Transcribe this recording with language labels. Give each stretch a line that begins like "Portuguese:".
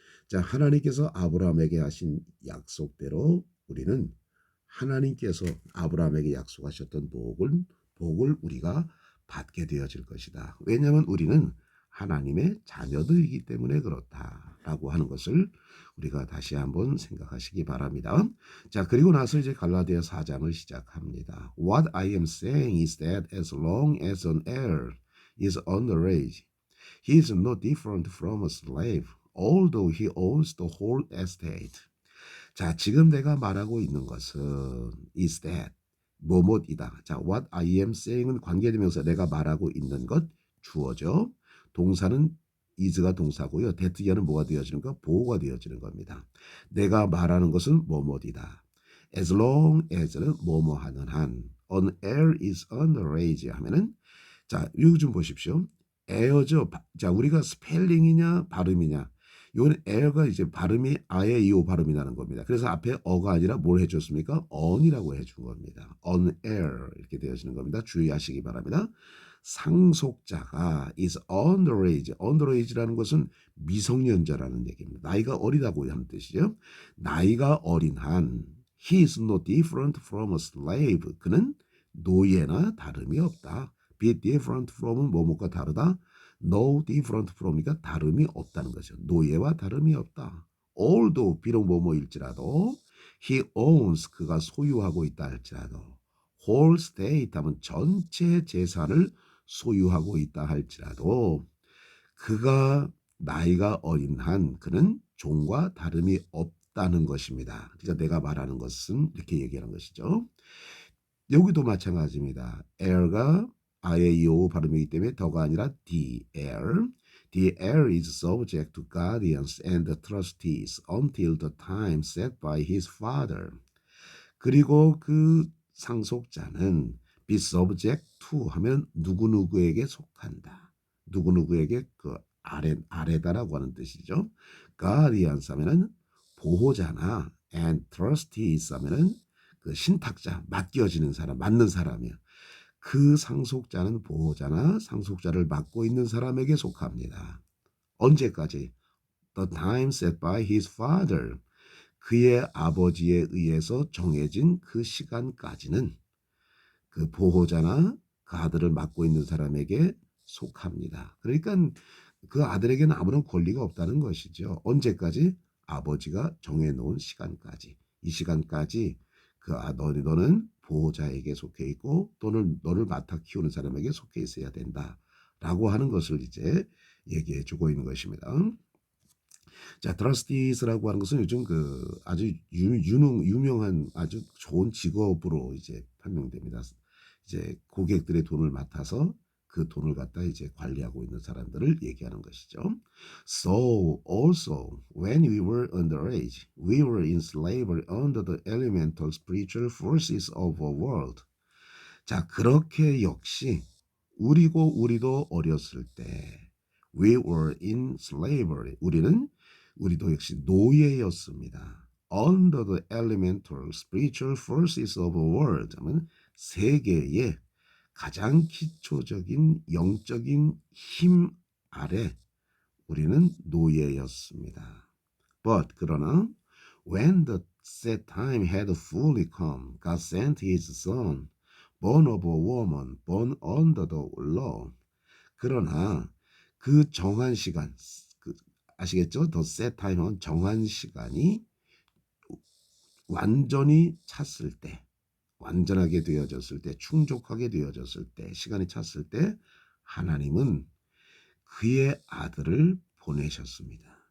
Korean: 자, 하나님께서 아브라함에게 하신 약속대로 우리는 하나님께서 아브라함에게 약속하셨던 복을 우리가 받게 되어질 것이다. 왜냐하면 우리는 하나님의 자녀들이기 때문에 그렇다라고 하는 것을 우리가 다시 한번 생각하시기 바랍니다. 자, 그리고 나서 이제 갈라디아 4장을 시작합니다.
English: What I am saying is that as long as an heir is underage, he is no different from a slave, although he owns the whole estate.
Korean: 자, 지금 내가 말하고 있는 것은
English: is that
Korean: 뭐뭐이다. 자,
English: what I am saying
Korean: 은 관계대명사 내가 말하고 있는 것 주어죠. 동사는 is가 동사고요. that 이하는 뭐가 되어지는 거? 보호가 되어지는 겁니다. 내가 말하는 것은 뭐뭐이다.
English: as long as
Korean: 는 뭐뭐 하는 한
English: an heir is underage
Korean: 하면은 자, 이거 좀 보십시오. 에어죠. 자, 우리가 스펠링이냐 발음이냐. 이건 에어가 이제 발음이 아예 이오 발음이 나는 겁니다. 그래서 앞에 어가 아니라 뭘 해줬습니까? on이라고 해준 겁니다.
English: on air
Korean: 이렇게 되어지는 겁니다. 주의하시기 바랍니다. 상속자가
English: is underage.
Korean: underage라는 것은 미성년자라는 얘기입니다. 나이가 어리다고 하는 뜻이죠. 나이가 어린 한
English: he is no different from a slave.
Korean: 그는 노예나 다름이 없다.
English: be different from
Korean: 은 뭐뭐가 다르다.
English: no different from
Korean: 이니까 다름이 없다는 거죠. 노예와 다름이 없다.
English: although
Korean: 비록 뭐뭐일지라도
English: he owns
Korean: 그가 소유하고 있다 할지라도
English: whole state
Korean: 하면 전체 재산을 소유하고 있다 할지라도 그가 나이가 어린 한 그는 종과 다름이 없다는 것입니다. 그러니까 내가 말하는 것은 이렇게 얘기하는 것이죠. 여기도 마찬가지입니다. air가 IAEO 발음이기 때문에 더가 아니라
English: the heir. The heir is subject to guardians and trustees until the time set by his father.
Korean: 그리고 그 상속자는
English: be subject to
Korean: 하면 누구누구에게 속한다. 누구누구에게 그 아래다라고 하는 뜻이죠.
English: guardians
Korean: 하면은 보호자나
English: and trustees
Korean: 하면은 그 신탁자, 맡겨지는 사람, 맡는 사람이요. 그 상속자는 보호자나 상속자를 맡고 있는 사람에게 속합니다. 언제까지?
English: The time set by his father.
Korean: 그의 아버지에 의해서 정해진 그 시간까지는 그 보호자나 그 아들을 맡고 있는 사람에게 속합니다. 그러니까 그 아들에게는 아무런 권리가 없다는 것이죠. 언제까지? 아버지가 정해놓은 시간까지. 이 시간까지 너는 보호자에게 속해 있고 또는 너를 맡아 키우는 사람에게 속해 있어야 된다라고 하는 것을 이제 얘기해 주고 있는 것입니다. 자, 트러스티스라고 하는 것은 요즘 그 아주 유명한 아주 좋은 직업으로 이제 판명됩니다. 이제 고객들의 돈을 맡아서 그 돈을 갖다 이제 관리하고 있는 사람들을 얘기하는 것이죠.
English: So also when we were underage, we were in slavery under the elemental spiritual forces of a world.
Korean: 자, 그렇게 역시 우리도 어렸을 때
English: we were in slavery.
Korean: 우리도 역시 노예였습니다.
English: Under the elemental spiritual forces of the world
Korean: 하면 세계의 가장 기초적인 영적인 힘 아래 우리는 노예였습니다.
English: But
Korean: 그러나
English: when the set time had fully come, God sent his son, born of a woman, born under the law.
Korean: 그러나 그 정한 시간, 아시겠죠?
English: The set time
Korean: 은 정한 시간이 완전히 찼을 때, 완전하게 되어졌을 때, 충족하게 되어졌을 때, 시간이 찼을 때 하나님은 그의 아들을 보내셨습니다.